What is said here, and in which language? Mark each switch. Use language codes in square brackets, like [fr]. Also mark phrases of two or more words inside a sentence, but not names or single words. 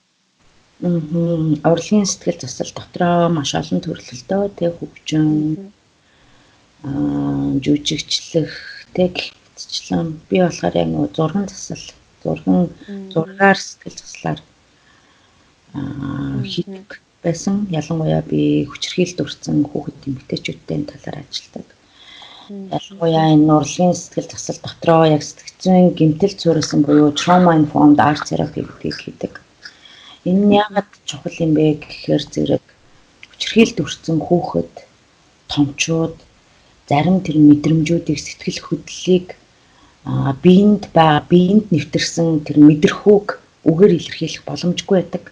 [mn] Урлагийн сэтгэл засал дотроо маш олон төрөлтэй те хөгжин жүжигчлэх те гихтчлэн би болохоор яг нэг зурган засал, зургаар сэтгэл заслаар хийдэг байсан. Ялангуяа би хүчирхийлэлд өртсөн хүүхэд эмэгтэйчүүдтэй талаар ажилладаг. Ялангуяа энэ урлагийн сэтгэл засал дотроо яг сэтгцийн гэмтэл цуурсан буюу [en] trauma informed art therapy [mn] гэдгийг хийдэг. Энэ нь яагаад чухал юм бэ гэхээр зэрэг хүчирхийлэлд өртсөн хүүхэд, томчууд зарим тэр мэдрэмжүүдийг сэтгэл хөдлөлийг биеинд нэвтэрсэн тэр мэдрэхүүг үгээр илэрхийлэх боломжгүй байдаг.